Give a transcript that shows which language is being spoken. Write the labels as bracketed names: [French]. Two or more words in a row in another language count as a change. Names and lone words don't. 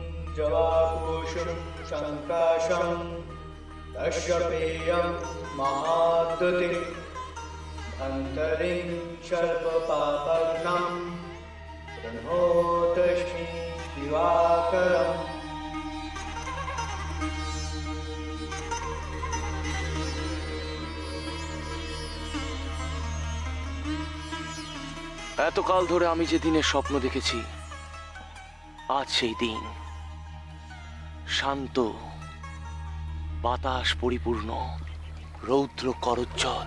[Sanskrit] जवाकुशुं शङ्काशं तस्य पेयं महाद्युतिं धन्तरिं सर्वपापघ्नं प्रणोतस्मि दिवाकरम्। [Bangla] এতকাল ধরে আমি যে দিনের স্বপ্ন দেখেছি, আজ সেই দিন। শান্ত, বাতাস পরিপূর্ণ, রৌদ্র করজ্জ্বল।